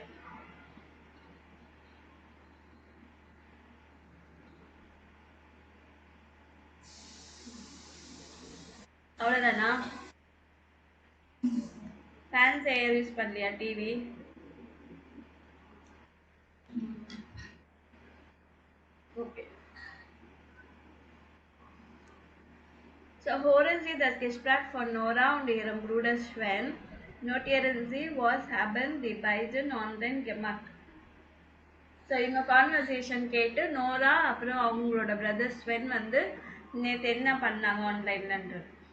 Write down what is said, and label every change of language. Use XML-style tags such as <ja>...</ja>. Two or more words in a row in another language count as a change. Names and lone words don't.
<ta>அவ்வளோதானா?</ta> <en>fans air use</en> <ta>பண்ணலையா? டிவி? ஓகே.</ta> <de>So hören Sie das Gespräch von Nora und ihrem Bruder Sven. Notieren Sie, was haben die beiden online gemacht?</de> <ta>ஸோ இவங்க கான்வர்சேஷன் கேட்டு நோரா அப்புறம் அவங்களோட பிரதர் ஸ்வென் வந்து நேற்று என்ன பண்ணாங்க ஆன்லைன்லன்றது.</ta>